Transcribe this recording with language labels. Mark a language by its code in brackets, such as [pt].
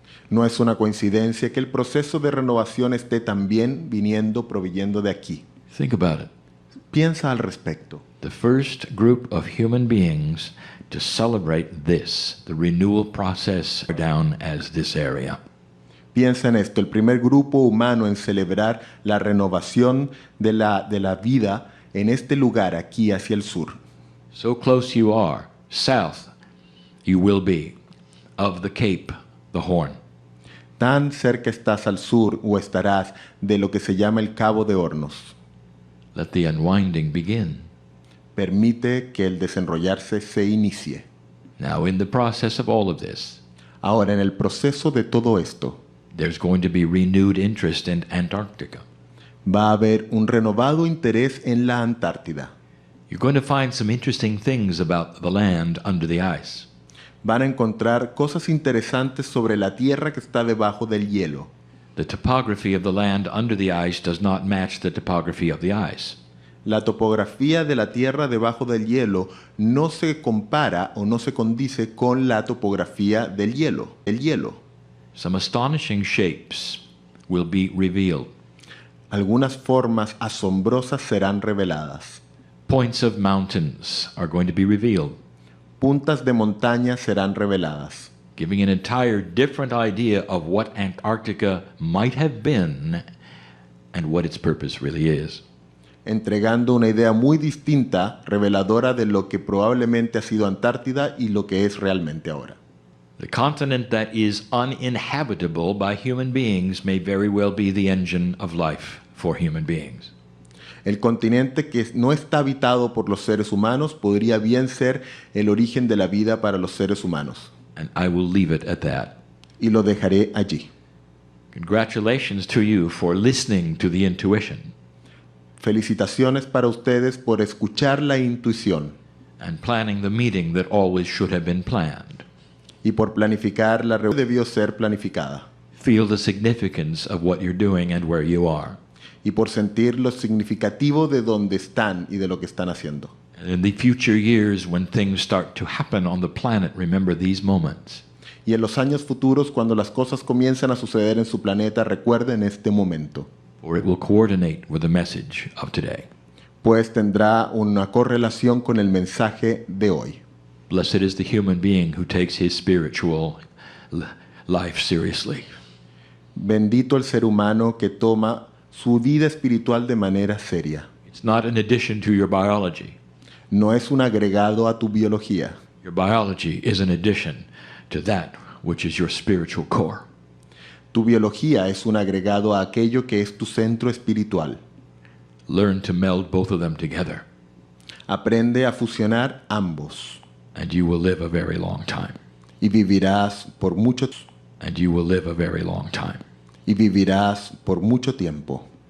[es] No es una coincidencia que el proceso de renovación esté también proveyendo de aquí. [en] Think about it. [es] Piensa al respecto. [en] The first group of human beings to celebrate this, the renewal process, down as this area. [es] Piensa en esto, el primer grupo humano en celebrar la renovación de la vida en este lugar, aquí hacia el sur. [en] So close you are, south you will be, of the Cape, the Horn. [es] Tan cerca estás al sur o estarás de lo que se llama el Cabo de Hornos. [en] Let the unwinding begin. [es] Permite que el desenrollarse se inicie. [en] Now, in the process of all of this, [es] Ahora, en el proceso de todo esto, [en] there's going to be renewed interest in Antarctica. [es] va a haber un renovado interés en la Antártida. [en] You're going to find some interesting things about the land under the ice. [es] Van a encontrar cosas interesantes sobre la tierra que está debajo del hielo. [en] The topography of the land under the ice does not match the topography of the ice. [es] La topografía de la tierra debajo del hielo no se compara o no se condice con la topografía del hielo, el hielo. [en] Some astonishing shapes will be revealed. [es] Algunas formas asombrosas serán reveladas. [en] Points of mountains are going to be revealed, [es] Puntas de montaña serán reveladas, [en] giving an entire different idea of what Antarctica might have been and what its purpose really is. [es] entregando una idea muy distinta, reveladora de lo que probablemente ha sido Antártida y lo que es realmente ahora. [en] The continent that is uninhabitable by human beings may very well be the engine of life for human beings. [es] El continente que no está habitado por los seres humanos podría bien ser el origen de la vida para los seres humanos. [en] And I will leave it at that. [es] Y lo dejaré allí. [en] Congratulations to you for listening to the intuition. [es] Felicitaciones para ustedes por escuchar la intuición. [en] and planning the meeting that always should have been planned. [es] y por planificar la reunión que debió ser planificada, [en] Feel the significance of what you're doing and where you are. [es] y por sentir lo significativo de dónde están y de lo que están haciendo. [en] And in the future years, when things start to happen on the planet, remember these moments. [es] Y en los años futuros, cuando las cosas comiencen a suceder en su planeta, recuerden este momento, [en] Or it will coordinate with the message of today. [es] pues tendrá una correlación con el mensaje de hoy. [en] Blessed is the human being who takes his spiritual life seriously. [es] Bendito el ser humano que toma su vida espiritual de manera seria. [en] It's not an addition to your biology. [es] No es un agregado a tu biología. [en] Your biology is an addition to that which is your spiritual core. [es] Tu biología es un agregado a aquello que es tu centro espiritual. [en] Learn to meld both of them together, [es] Aprende a fusionar ambos [en] and you will live a very long time. [es] y vivirás por mucho [en] And you will live a very long time. [es] y vivirás por mucho tiempo.